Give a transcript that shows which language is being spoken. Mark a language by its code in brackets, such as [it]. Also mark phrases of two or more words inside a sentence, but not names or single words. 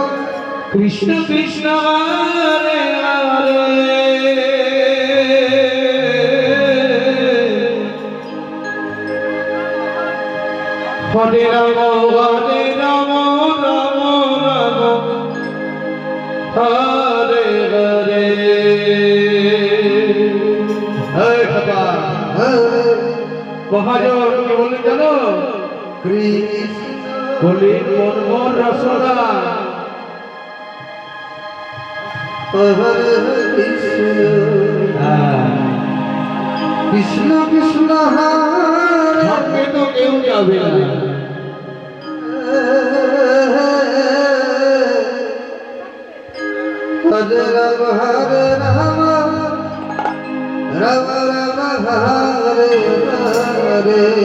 [sa] कृष्ण कृष्ण हरे हरे हरे राम हरे राम राम राम हरे हरे [bn] হে বাবা মহাজন কি বলে জানো [sa] Krishna [bn] বলি মনমোহন রসনা [sa] हरे कृष्ण कृष्ण कृष्ण हरे [bn] সঙ্গে তো কেউ যাবে না [sa] हरे राम हरे राम राम राम हरे हरे